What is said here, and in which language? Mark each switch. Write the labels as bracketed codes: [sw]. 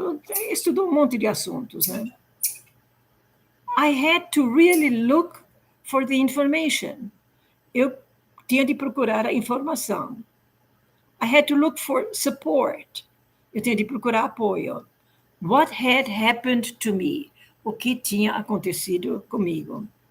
[pt] E estudou um monte de assuntos, né? [en] I had to really look for the information. [pt] Eu tinha de procurar a informação. [en] I had to look for support. [pt] Eu tinha de procurar apoio. [en] What had happened to me? [pt] O que tinha acontecido comigo?